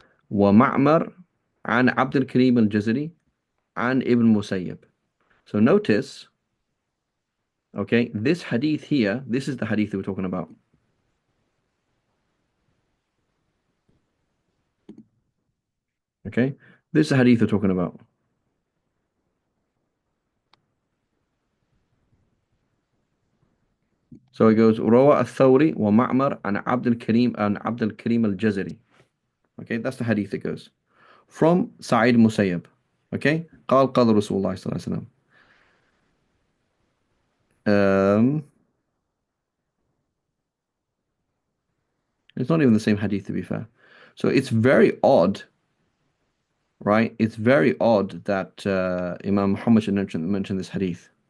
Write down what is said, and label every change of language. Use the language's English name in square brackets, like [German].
[Arabic] ومعمر عن عبد الكريم الجزري عن ابن مسيب. [English] So notice, okay, this hadith here, this is the hadith that we're talking about. Okay, this is the hadith we're talking about. So it goes [Arabic] روى الثوري ومعمر عن عبد الكريم الجزري. [English] Okay, that's the hadith it goes from Sa'id Musayyab. [Arabic] Okay, قال رسول الله صلى الله عليه وسلم. [English] It's not even the same hadith, to be fair. So it's very odd, right? It's very odd that Imam Muhammad should mention this hadith.